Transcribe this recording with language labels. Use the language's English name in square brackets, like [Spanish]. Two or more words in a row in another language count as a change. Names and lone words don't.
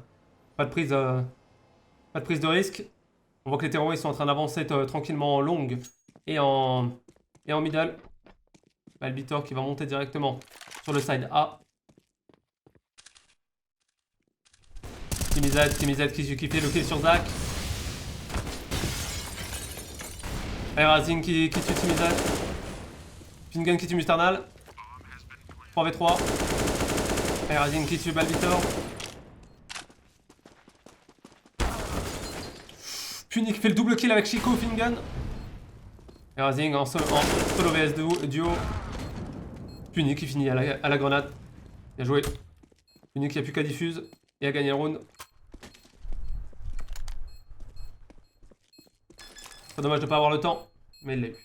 [French] Pas de prise Pas de prise de risque. On voit que les terroristes sont en train d'avancer tranquillement en longue et en middle. Balbitor qui va monter directement sur le side A. Timmy Z qui fait le kill sur Zach. Razing qui tue Timmy Z. Fingun qui tue Musternal. 3v3. Razing qui tue Balbitor. Puni qui fait le [English] double kill [French] avec Chico Fingun. Razing en solo vs duo. Puni qui finit à la grenade. Bien joué. Puni qui a plus qu'à diffuse et a gagné le round. C'est dommage de ne pas avoir le temps, mais il l'a eu.